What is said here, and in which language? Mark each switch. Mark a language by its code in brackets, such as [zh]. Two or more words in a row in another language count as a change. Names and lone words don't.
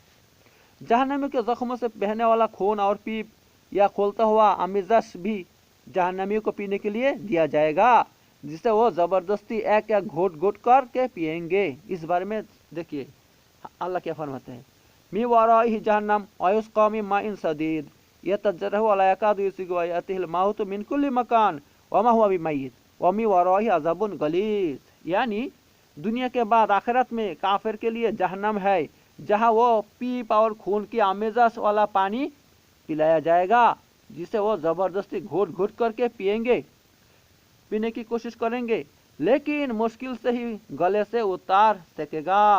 [ur] جہنمیوں کے زخموں سے بہنے والا خون اور پیپ یا کھولتا ہوا آمیزش بھی جہنمیوں کو پینے کے لیے دیا جائے گا، جسے وہ زبردستی ایک ایک گھونٹ گھونٹ کر کے پئیں گے. اس بارے میں دیکھیے اللہ کیا فرماتے ہیں, [ar] من ورائه جهنم و يسقى من ماء صديد يتجرعه و لا يكاد يسيغه و يأتيه الموت من كل مكان و ما هو بميت و من ورائه عذاب غليظ. [ur] یعنی دنیا کے بعد آخرت میں کافر کے لیے جہنم ہے، جہاں وہ پیپ اور خون کی آمیزش والا پانی پلایا جائے گا، جسے وہ زبردستی گھونٹ گھونٹ کرکے پئیں گے، پینے کی کوشش کریں گے، لیکن مشکل سے ہی گلے سے اتار سکے گا.